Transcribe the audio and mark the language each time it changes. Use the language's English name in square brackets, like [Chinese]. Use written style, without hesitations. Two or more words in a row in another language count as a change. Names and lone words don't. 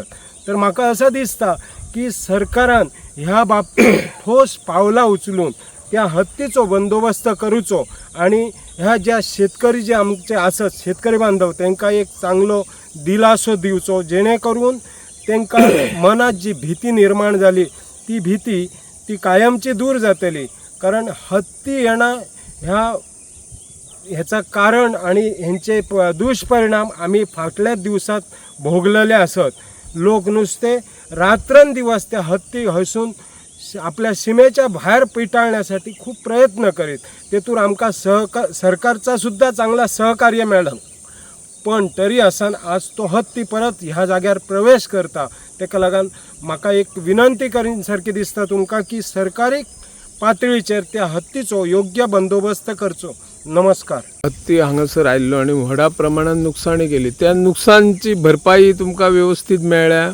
[Konkani] तर म्हाका असं दिसता की सरकारान ह्या बाबतीत ठोस पावलां उचलून त्या हत्तीचो बंदोबस्त करूचो आणि ह्या ज्या शेतकरी जे आमचे आसत शेतकरी बांधव तांकां एक चांगलो दिलासो दिवचो जेणे करून तांकां मनात जी भीती निर्माण जाली ती भीती ती कायमची दूर जातली. [Marathi] कारण हत्ती येणं ह्याचा कारण आणि ह्यांचे दुष्परिणाम आम्ही फाटल्या दिवसात भोगलेले असत. लोक नुसते रात्रंदिवस त्या हत्ती हसून आपल्या सीमेच्या बाहेर पिटाळण्यासाठी खूप प्रयत्न करीत. [Konkani] तेतून आमकां सरकारचा सुद्धा चांगला सहकार्य मेळ्ळा. पण तरी आसान आज तो हत्ती परत ह्या जाग्यार प्रवेश करता. तेका लागून म्हाका एक विनंती करीन सारकी दिसता तुमकां की सरकारी पातळीचेर त्या हत्तीचो योग्य बंदोबस्त करचो. नमस्कार. हत्ती हांगासर आयल्लो आणि व्हडा प्रमाणात नुकसाणी केली. त्या नुकसानची भरपाई तुमकां व्यवस्थित मेळ्ळ्या?